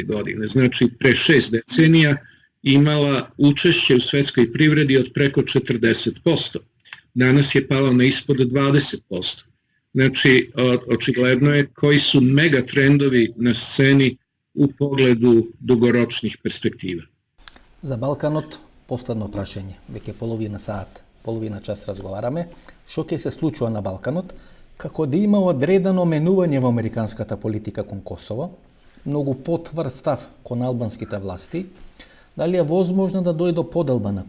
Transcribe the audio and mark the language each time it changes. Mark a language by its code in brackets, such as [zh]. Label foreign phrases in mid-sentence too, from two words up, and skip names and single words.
[sr] godine, znači pre 6 decenija, imala učešće u svetskoj privredi od preko 40%. Danas je pala na ispod 20%. Znači, očigledno je koji su megatrendovi na sceni u pogledu dugoročnih perspektiva. [mk] За Балканот, последно прашање. Веќе половина час разговараме. Што ќе се случува на Балканот? Како да има одредено менување во американската политика кон Косово, многу потврд став кон албанските власти, дали е возможно да дојде до поделба на